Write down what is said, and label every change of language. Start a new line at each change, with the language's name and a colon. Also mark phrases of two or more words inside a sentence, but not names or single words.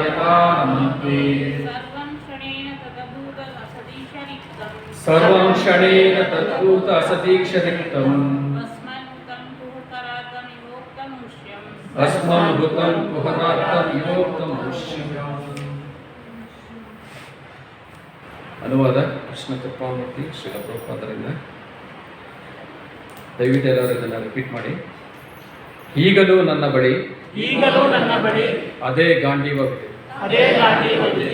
Sanskrit: यतानमन्ति सर्वं क्षणेन तदभूत असदीश रिक्तं सर्वं क्षणेन तद्भूत असदीक्षरिक्तं भस्मन्हुतं कुहुकराद्यम् इवोक्तमुष्यम् भस्मं हुतं कुहुकराद्यम् इवोक्तमुष्यम्
Kannada: ಅನುವಾದ ಕೃಷ್ಣ ಕೃಪಾಮೂರ್ತಿ ಶ್ರೀಲ ಪ್ರಭುಪಾದರಿಂದ. ದಯವಿಟ್ಟು ಎಲ್ಲರೂ ಇದನ್ನು ರಿಪೀಟ್ ಮಾಡಿ. ಈಗಲೂ ನನ್ನ ಬಳಿ ಅದೇ ಗಾಂಡೀವವಿದೆ, ಅದೇ ಗಾಂಡೀವವಿದೆ,